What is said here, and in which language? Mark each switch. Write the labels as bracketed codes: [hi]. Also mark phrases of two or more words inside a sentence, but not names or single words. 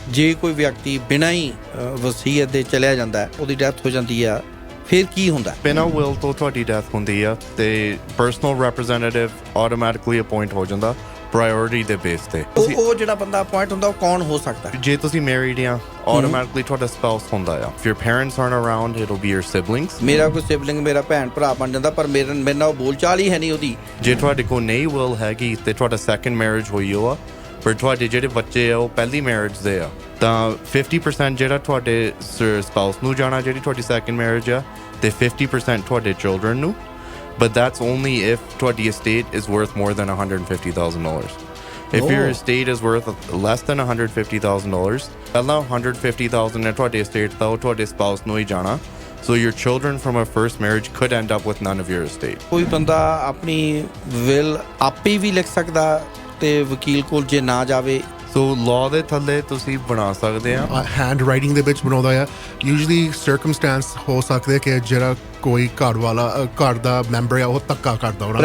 [pa] ਜੇ ਕੋਈ ਵਿਅਕਤੀ ਬਿਨਾਂ ਹੀ ਵਸੀਅਤ ਦੇ ਚਲਿਆ ਜਾਂਦਾ ਹੈ, ਉਹਦੀ ਡੈਥ ਹੋ ਜਾਂਦੀ ਆ, ਫਿਰ ਕੀ ਹੁੰਦਾ? ਬਿਨਾਂ will ਤੋਂ ਤੁਹਾਡੀ ਡੈਥ ਹੁੰਦੀ ਆ ਤੇ [en] personal representative automatically appoint [pa] ਹੋ ਜਾਂਦਾ ਪ੍ਰਾਇੋਰਟੀ ਦੇ ਬੇਸ ਤੇ। ਉਹ ਜਿਹੜਾ ਬੰਦਾ ਅਪਾਇੰਟ ਹੁੰਦਾ ਉਹ ਕੌਣ ਹੋ ਸਕਦਾ? ਜੇ ਤੁਸੀਂ ਮੈਰਿਡ ਆ ਆਟੋਮੈਟਿਕਲੀ ਤੁਹਾਡਾ ਸਪਾਊਸ ਹੁੰਦਾ ਆ। [en] if your parents aren't around it'll be your siblings। [pa] ਮੇਰਾ ਕੋਈ ਸਿਬਲਿੰਗ ਮੇਰਾ ਭੈਣ ਭਰਾ ਬਣ ਜਾਂਦਾ, ਪਰ ਮੇਰੇ ਨਾਲ ਬੋਲਚਾਲ ਹੀ ਹੈ ਨਹੀਂ ਉਹਦੀ। ਜੇ ਤੁਹਾਡੇ ਕੋਲ ਨਹੀਂ will ਹੈਗੀ ਤੇ ਤੁਹਾਡਾ [en] second marriage [pa] ਹੋਈ ਹੋਆ, ਪਰ ਤੁਹਾਡੇ ਜਿਹੜੇ ਬੱਚੇ ਆ ਉਹ ਪਹਿਲੀ ਮੈਰਿਜ ਦੇ ਆ, ਤਾਂ 50% ਜਿਹੜਾ ਤੁਹਾਡੇ ਸਪਾਊਸ ਨੂੰ ਜਾਣਾ, ਜਿਹੜੀ ਤੁਹਾਡੀ [en] second marriage [pa] ਆ, ਤੇ 50% ਤੁਹਾਡੇ ਚਿਲਡਰਨ ਨੂੰ। [en] But that's only if ਤੁਹਾਡੀ estate is worth more than $150,000. If your estate is worth less than $150,000, [pa] ਪਹਿਲਾਂ $150,000 ਨੇ ਤੁਹਾਡੇ estate ਦਾ ਉਹ ਤੁਹਾਡੇ spouse ਨੂੰ ਹੀ ਜਾਣਾ। [en] So your children from a first marriage could end up with none of your estate। [pa] ਕੋਈ ਬੰਦਾ ਆਪਣੀ ਵਿਲ ਆਪੇ ਵੀ ਲਿਖ ਸਕਦਾ ਤੇ ਵਕੀਲ ਕੋਲ ਜੇ ਨਾ ਜਾਵੇ? ਸੋ ਲਾਅ ਦੇ ਥੱਲੇ ਤੁਸੀਂ ਬਣਾ ਸਕਦੇ ਆ। ਹੈਂਡ ਰਾਈਟਿੰਗ ਦੇ ਵਿੱਚ ਬਣਾਉਂਦਾ ਆ। [en] usually circumstances [pa] ਹੋ ਸਕਦੇ ਕਿ ਜਿਹੜਾ ਕੋਈ ਘਰ ਦਾ ਮੈਂਬਰ ਆ ਉਹ ਧੱਕਾ ਕਰਦਾ ਉਹਨਾਂ